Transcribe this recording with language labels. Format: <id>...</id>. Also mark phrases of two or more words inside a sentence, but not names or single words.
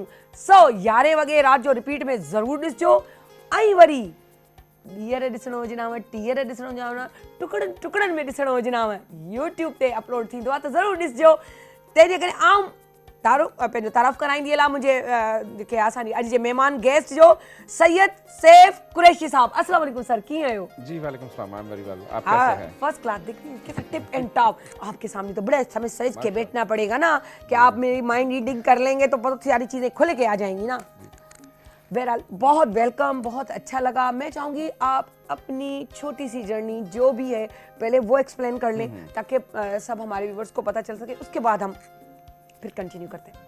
<sd>सो 11 वॻे राति जो रिपीट में ज़रूरु ॾिसजो ऐं वरी ॾींहर ॾिसणो हुजनाव टीहर ॾिसणो हुजनाव टुकड़नि टुकड़नि में ॾिसणो हुजनाव यूट्यूब ते अपलोड थींदो आहे त ज़रूरु ॾिसजो। तंहिंजे करे आउं पंहिंजो तारीफ़ कराईंदी हलां मुंहिंजे जेके असांजी अॼु जे महिमान गेस्ट जो सैयद सैफ कुरैशी साहब।</sd> <ar>السلام علیکم</ar> <sd>सर कीअं आहियो?</sd> <ur>جی</ur> <ar>وعلیکم السلام</ar> <en>I am very well.</en> <ur>آپ کیسے ہیں?</ur> <en>First class.</en> <ur>دیکھیے کیسا</ur> <en>tip and top</en> <ur>آپ کے سامنے تو بڑے سمے سج کے بیٹھنا پڑے گا نا کہ آپ میری</ur> <en>mind reading</en> <ur>کر لیں گے تو بہت ساری چیزیں کھل کے آ جائیں گی نا. بہرحال بہت ویلکم بہت اچھا لگا۔ میں چاہوں گی آپ اپنی چھوٹی سی جرنی جو بھی ہے پہلے وہ ایکسپلین کر لیں تاکہ سب ہمارے ویورز کو پتا چل سکے اس کے بعد ہم پھر کنٹینیو کرتے ہیں.</ur>